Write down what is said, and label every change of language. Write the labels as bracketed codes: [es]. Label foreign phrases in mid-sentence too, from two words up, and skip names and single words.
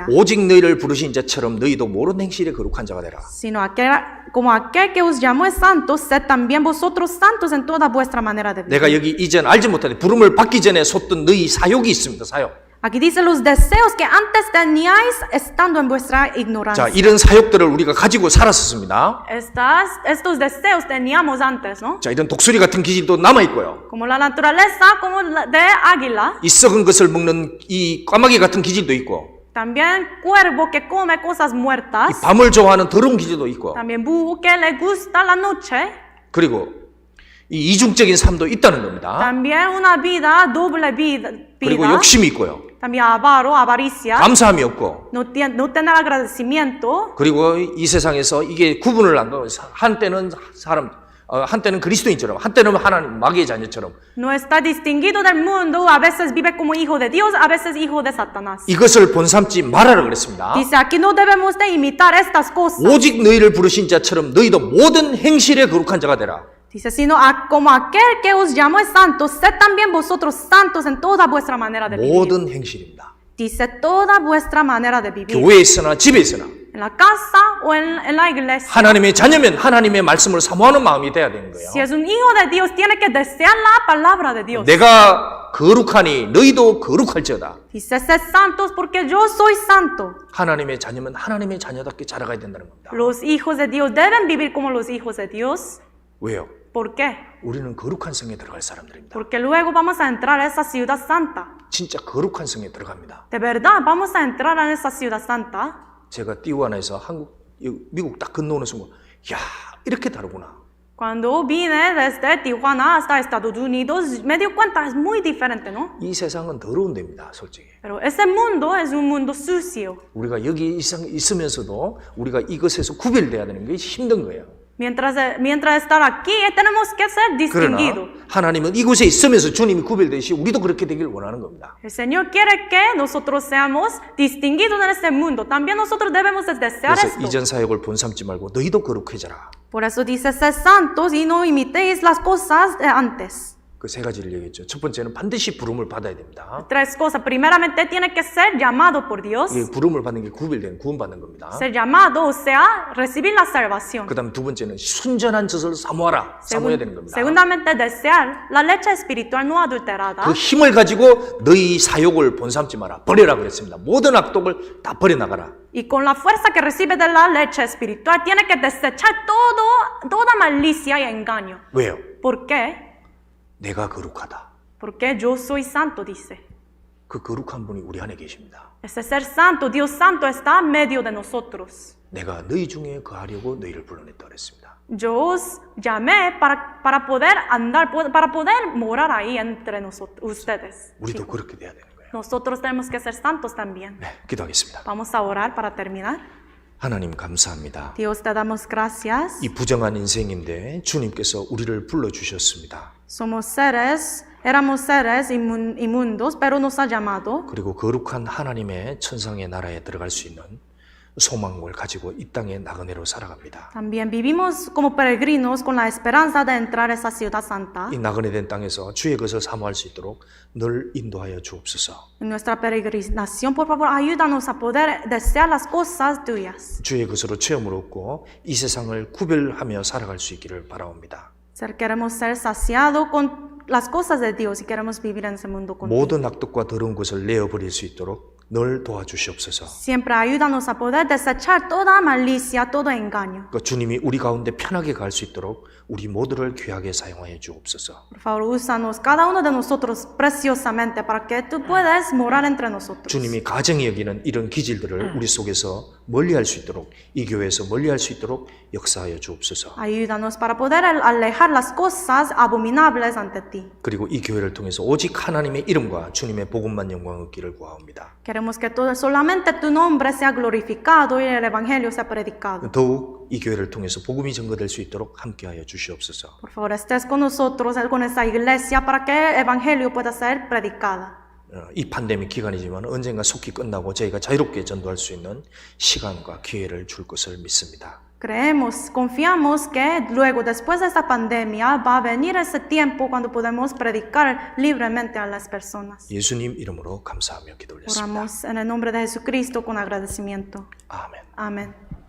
[ko] 오직 너희를 부르신 자처럼 너희도 모든 행실에 거룩한 자가 되라. [es] sino como aquel que os llamó es santo, sed también vosotros santos en toda vuestra manera de vivir. [ko] 내가 여기 이전 알지 못할 때 부름을 받기 전에 솟던 너희 사욕이 있습니다. 사욕. [es] Aquí dice los deseos que antes teníais estando en vuestra [ko] 자, [es] ignorancia. [ko] 이런 사욕들을 우리가 가지고 살았었습니다. [es] Estos deseos teníamos antes, ¿no? [ko] 자, 이런 독수리 같은 기질도 남아 있고요. [es] Como la naturaleza, como de águila. [ko] 이 썩은 것을 먹는 이 까마귀 같은 기질도 있고, [es] También cuervo que come cosas [ko] 이 [es] muertas. [ko] 밤을 좋아하는 더러운 기질도 있고, [es] También búho que le gusta la noche. [ko] 그리고 이 이중적인 삶도 있다는 겁니다. [es] También una vida, doble vida. [ko] 그리고 욕심이 있고요. [es] También avaro, avaricia. [ko] 감사함이 없고, [es] No tener agradecimiento. [ko] 그리고 이 세상에서 이게 구분을 안 가고 한때는 한때는 그리스도인처럼, 한때는 하나님 마귀의 자녀처럼 [es] No está distinguido del mundo. A veces vive como hijo de Dios, a veces hijo de Satanás. [ko] 이것을 본삼지 말하라 그랬습니다. [es] Dice aquí no debemos de imitar estas cosas. [ko] 오직 너희를 부르신 자처럼 너희도 모든 행실에 거룩한 자가 되라. [es] Dice, sino como aquel que os llamó es santo, sed también vosotros santos en toda vuestra manera de vivir. [ko] 모든 행실입니다. [es] Dice toda vuestra manera de vivir. [ko] 교회에 있으나 집에 있으나 [es] En la casa o en la iglesia. [ko] 하나님의 자녀면 하나님의 말씀을 사모하는 마음이 돼야 되는 거예요. [es] Si es un hijo de Dios, tiene que desear la palabra de Dios. [ko] 내가 거룩하니 너희도 거룩할지어다. [es] Dice, sed santos porque yo soy santo. [ko] 하나님의 자녀면 하나님의 자녀답게 자라가야 된다는 겁니다. [es] Los hijos de Dios deben vivir como los hijos de Dios. [ko] 왜요? [es] ¿Por qué? [ko] 우리는 거룩한 성에 들어갈 사람들입니다. [es] Porque luego vamos a entrar a esa ciudad santa. [ko] 진짜 거룩한 성에 들어갑니다. [es] De verdad, vamos a entrar a esa ciudad santa. [ko] 제가 티juana에서 미국 딱 건너오는 순간, 야 이렇게 다르구나. [es] Cuando vine desde Tijuana hasta Estados Unidos, me di cuenta, es muy diferente, ¿no? [ko] 이 세상은 더러운 데입니다, 솔직히. [es] Pero ese mundo es un mundo sucio. [ko] 우리가 여기 있으면서도 우리가 이것에서 구별돼야 되는 게 힘든 거예요. [es] Mientras estar aquí, tenemos que ser [ko] 그러나 [es] distinguidos. [ko] 하나님은 이곳에 있으면서 주님이 구별되시 우리도 그렇게 되길 원하는 겁니다. [es] El Señor quiere que nosotros seamos distinguidos en este mundo. También nosotros debemos de desear [ko] 그래서 [es] esto. [ko] 이전 사역을 본삼지 말고 너희도 거룩해져라. [es] Por eso dice, sed santos y no imitéis las cosas de antes. [ko] 그 세 가지를 얘기했죠. 첫 번째는 반드시 부름을 받아야 됩니다. [es] Tres cosas. Primeramente, tiene que ser llamado por Dios. [ko] 이게 부름을 받는 게 구별된 구원받는 겁니다. [es] Ser llamado, o sea, recibir la salvación. [ko] 그다음 두 번째는 순전한 젖을 사모하라. 사모해야 되는 겁니다. [es] Segundamente, desear la leche espiritual no adulterada. [ko] 그 힘을 가지고 너희 사욕을 본삼지 마라. 버려라 그랬습니다. 모든 악독을 다 버려나가라. [es] Y con la fuerza que recibe de la leche espiritual, tiene que desechar toda malicia y engaño. [ko] 왜요? [es] ¿Por qué? [ko] 내가 거룩하다. [es] Porque yo soy santo, dice. [ko] 그 거룩한 분이 우리 안에 계십니다. [es] Ese ser santo, Dios santo, está en medio de nosotros. [ko] 내가 너희 중에 거하려고 너희를 불러냈다 그랬습니다. [es] Yo os llamé para poder andar, para poder morar ahí entre ustedes. [ko] 우리도 그렇게 돼야 되는 거예요. [es] Nosotros tenemos que ser santos también. [ko] 네, 기도하겠습니다. [es] Vamos a orar para terminar. [ko] 하나님 감사합니다. [es] Dios, te damos gracias. [ko] 이 부정한 인생인데 주님께서 우리를 불러주셨습니다. [es] Éramos seres inmundos, pero nos ha llamado. [ko] 그리고 거룩한 하나님의 천상의 나라에 들어갈 수 있는 소망을 가지고 이 땅에 나그네로 살아갑니다. [es] También vivimos como peregrinos con la esperanza de entrar a esa ciudad santa. [ko] 이 나그네 된 땅에서 주의 것을 사모할 수 있도록 늘 인도하여 주옵소서. [es] En nuestra peregrinación, por favor, ayúdanos a poder desear las cosas tuyas. [ko] 주의 것으로 체험을 얻고 이 세상을 구별하며 살아갈 수 있기를 바라옵니다. [es] Queremos ser saciados con las cosas de Dios y queremos vivir en ese mundo contigo. [ko] 모든 악독과 더러운 것을 내어버릴 수 있도록 늘 도와주시옵소서. [es] Siempre ayúdanos a poder desechar toda malicia, todo engaño. [ko] 그 주님이 우리 가운데 편하게 갈 수 있도록 우리 모두를 귀하게 사용하여 주옵소서. [es] Por favor, úsanos cada uno de nosotros preciosamente para que tú puedas morar entre nosotros. [ko] 주님이 가정이 여기는 이런 기질들을 우리 속에서 멀리할 수 있도록 이 교회에서 멀리할 수 있도록 역사하여 주옵소서. [es] Ayúdanos para poder alejar las cosas abominables ante ti. [ko] 그리고 이 교회를 통해서 오직 하나님의 이름과 주님의 복음만 영광 얻기를 구하옵니다. [es] Queremos que solamente tu nombre sea glorificado y el evangelio sea predicado. [ko] 더욱 이 교회를 통해서 복음이 증거될 수 있도록 함께하여 주시옵소서. [es] Por favor, estés con nosotros, con esta iglesia, para que el evangelio pueda ser predicada. [ko] 이 팬데믹 기간이지만 언젠가 속히 끝나고 저희가 자유롭게 전도할 수 있는 시간과 기회를 줄 것을 믿습니다. [es] Creemos, confiamos que luego, después de esta pandemia, va a venir ese tiempo cuando podemos predicar libremente a las personas. [ko] 예수님 이름으로 감사하며 기도 올렸습니다. [es] Oramos en el nombre de Jesucristo con agradecimiento. [ko] 아멘. [es] Amén.